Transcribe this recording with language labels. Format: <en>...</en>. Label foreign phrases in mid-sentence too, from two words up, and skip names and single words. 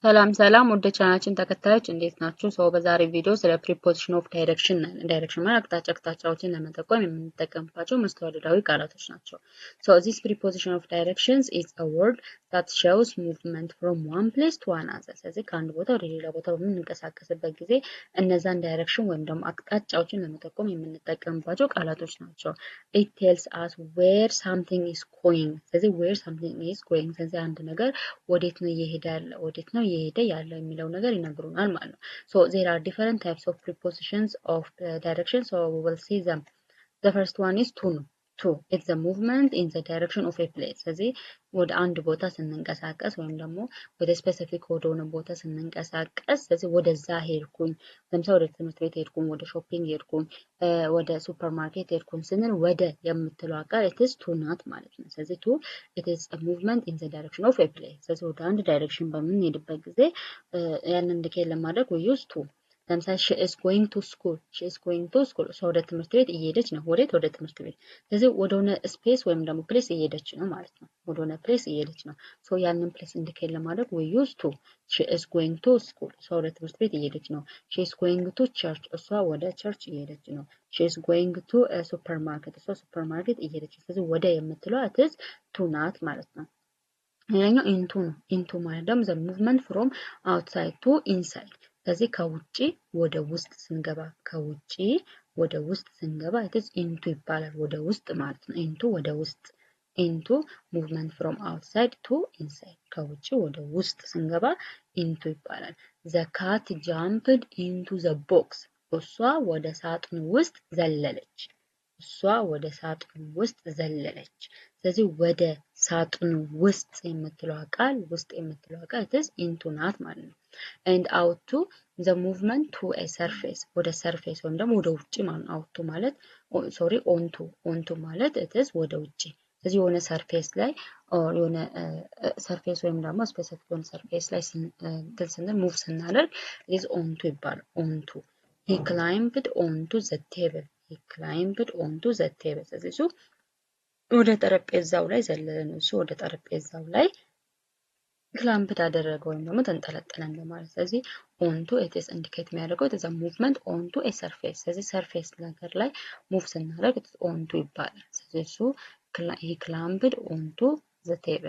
<am>ሰላም ሰላም ወደ ቻናችን ተከታዮች እንዴት ናችሁ? ሰው በዛሬ ቪዲዮ ስለ</am> <en>preposition of direction</en> <am>ዳይሬክሽን ማለት አቅጣጫዎችን ለመጠቆም የምንጠቀምባቸው መስተዋድዳዊ ቃላቶች ናቸው።</am> <en>So this preposition of directions is a word that shows movement from one place to another.</en> <am>ስለዚህ ከአንድ ቦታ ወደ ሌላ ቦታ በምንንቀሳቀስበት ጊዜ እነዛን ዳይሬክሽን ወይም ደግሞ አቅጣጫዎችን ለመጠቆም የምንጠቀምባቸው ቃላቶች ናቸው።</am> <en>It tells us where something is going. ስለዚህ</en> <am>where something is going ስለዚህ አንድ ነገር ወዴት ነው እየሄደ ያለው ወዴት ነው እየሄደ ያለው የሚለው ነገር ይነግሩናል ማለት ነው።</am> <en>So there are different types of prepositions of direction, so we will see them. The first one is to ነው. To it's the movement in the direction of a place.</en> <am>ስለዚህ ወደ አንድ ቦታ ስንንቀሳቀስ ወይም ደግሞ ወደ ስፔሲፊክ ወደሆነ ቦታ ስንንቀሳቀስ ስለዚህ ወደዛ ሄድኩኝ ለምሳሌ ወደ ትምህርት ቤት ሄድኩኝ ወደ ሾፒንግ ሄድኩኝ ወደ ሱፐርማርኬት ሄድኩኝ ስንል ወደ የምትለው ቃል</am> <en>it is to</en> <am>ናት ማለት ነው። ስለዚህ</am> <en>to it is a movement in the direction of a place.</en> <am>ስለዚህ ወደ አንድ ዳይሬክሽን በምንሄድበት ጊዜ ያንን ኢንዲኬት ለማድረግ</am> <en>we use to</en> <am>ለምሳሌ</am> <en>she is going to school. she is going to school</en> <am>እሷ ወደ ትምህርት ቤት እየሄደች ነው። ወዴት? ወደ ትምህርት ቤት። ስለዚህ ወደሆነ ስፔስ ወይም ደግሞ ፕሌስ እየሄደች ነው ማለት ነው። ወደሆነ ፕሌስ እየሄደች ነው። ሶ ያንን ፕሌስ ኢንዲኬት ለማድረግ</am> <en>we use to. she is going to school</en> <am>እሷ ወደ ትምህርት ቤት እየሄደች ነው።</am> <en>she is going to church</en> <am>እሷ ወደ ቸርች እየሄደች ነው።</am> <en>she is going to a</en> <am>supermarket እሷ ሱፐርማርኬት እየሄደች ነው። ስለዚህ ወደ የምትለው</am> <en>it is to</en> <am>ናት ማለት ነው። ሌላኛው into ነው። into ማለት ደግሞ</am> <en>the movement from outside to inside</en> <am>ስለዚህ ከውጪ ወደ ውስጥ ስንገባ ከውጪ ወደ ውስጥ ስንገባ</am> <en>it is into</en> <am>ይባላል። ወደ ውስጥ ማለት ነው። into ወደ ውስጥ</am> <en>into movement from outside to inside</en> <am>ከውጪ ወደ ውስጥ ስንገባ into ይባላል።</am> <en>the cat jumped into the box</en> <am>እሷ ወደ ሳጥኑ ውስጥ ዘለለች። እሷ ወደ ሳጥኑ ውስጥ ዘለለች። ስለዚህ ወደ ሳጥኑ ውስጥ የምትለው ቃል</am> <en>it is into</en> <am>ናት ማለት ነው።</am> <en>and out to the movement to a surface</en> <am>ወደ surface ወይም ደግሞ ወደ ውጪ ማለት ነው።</am> <en>out to</en> <am>ማለት onto ማለት</am> <en>it is</en> <am>ወደ ውጪ ስለዚህ የሆነ ሰርፌስ ላይ የሆነ ሰርፌስ ወይም ደግሞ ስፔሲፊክ የሆነ ሰርፌስ ላይ ስንል ሙቭ ስናደርግ</am> <en>it is onto</en> <am>ይባላል።</am> <en>onto he climbed onto the table. he climbed onto the table</en> <am>ስለዚህ እሱ ወደ ጠረጴዛው ላይ ዘለለ ነው። እሱ ወደ ጠረጴዛው ላይ ክላምፕድ አደረገ ወይም ደግሞ ተንጠለጠለ እንደማለት። ስለዚህ</am> <en>onto it is</en> <am>ኢንዲኬት የሚያደርገው</am> <en>it is a movement onto a surface</en> <am>ስለዚህ ሰርፌስ ነገር ላይ ሙቭ ስናደርግ</am> <en>it is onto</en> <am>ይባላል። ስለዚህ እሱ</am> <en>he climbed onto the table.</en>